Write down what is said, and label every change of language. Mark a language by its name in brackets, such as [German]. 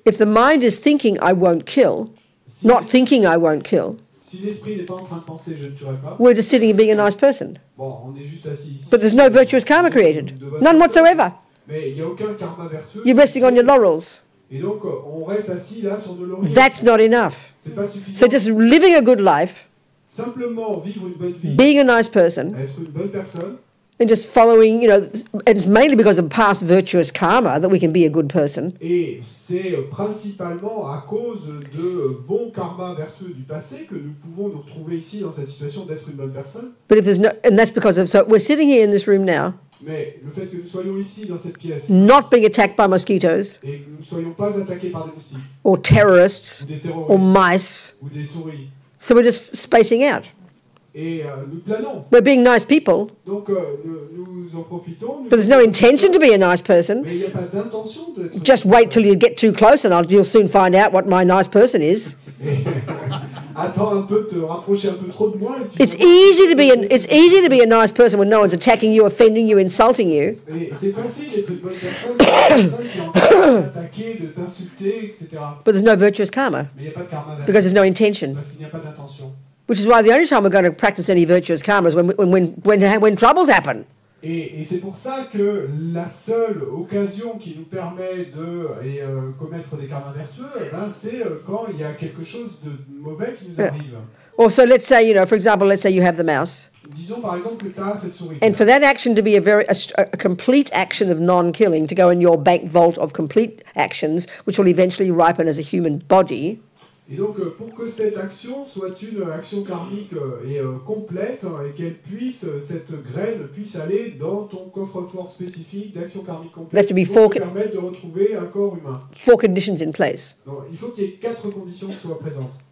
[English] if the mind is thinking I won't kill, [French] si [English] not thinking I won't kill, [French] si l'esprit n'est pas en train de penser je ne tuerai pas, [English] we're just sitting and being a nice person. [French] bon, on est juste assis ici. [English] But there's no virtuous karma created. None whatsoever. [French] Mais il n'y a aucun karma vertueux. [English] You're resting on your laurels. [French] Et donc on reste assis là sur nos lauriers. [English] That's not enough. [French] C'est pas suffisant. [English] So just living a good life, [French] Simplement vivre une bonne vie, [English] being a nice person, [French] être une bonne personne, [English] and just following, and it's mainly because of past virtuous karma that we can be a good person. [French] et c'est principalement à cause de bons karmas vertueux du passé que nous pouvons nous retrouver ici dans cette situation d'être une bonne personne. [English] But if there's no, and that's because of, so we're sitting here in this room now, [French] Mais le fait que nous soyons ici dans cette pièce [English] not being attacked by mosquitoes [French] et que nous ne soyons pas attaqués par des moustiques [English] or terrorists [French] ou des [English] or [French] terroristes [English] mice, [French] ou des souris, [English] so we're just spacing out. [French] et nous planons. [English] We're being nice people, [French] Donc nous en profitons. [English] but there's no intention to be a nice person. [French] Mais il n'y a pas d'intention d'être. [English] Just wait till you get too close and you'll soon find out what my nice person is. [French] Attends un peu, te rapprocher un peu trop de moi. Et [English] It's easy to be a nice person when no one's attacking you, offending you, insulting you. [French] Et c'est facile d'être une bonne personne, une personne qui est en train de t'attaquer, de t'insulter, etc. [English] But there's no virtuous karma [French] Mais il n'y a pas de karma [English] because there's no intention. [French] parce qu'il n'y a pas d'intention. [English] Which is why the only time we're going to practice any virtuous karma is when troubles happen. [French] Et c'est pour ça que la seule occasion qui nous permet de commettre des karmas vertueux, c'est quand il y a quelque chose de mauvais qui nous arrive. [English] Also, let's say, for example, let's say you have the mouse. [French] Disons par exemple que tu as cette souris. [English] And for that action to be a complete action of non-killing, to go in your bank vault of complete actions, which will eventually ripen as a human body, [French] Et donc, pour que cette action soit une action karmique et complète, et qu'elle puisse, cette graine puisse aller dans ton coffre-fort spécifique d'action karmique complète, [English] That to be [French] pour te permettre de retrouver un corps humain. [English] 4 conditions in place. [French] Donc, il faut qu'il y ait 4 conditions qui soient présentes.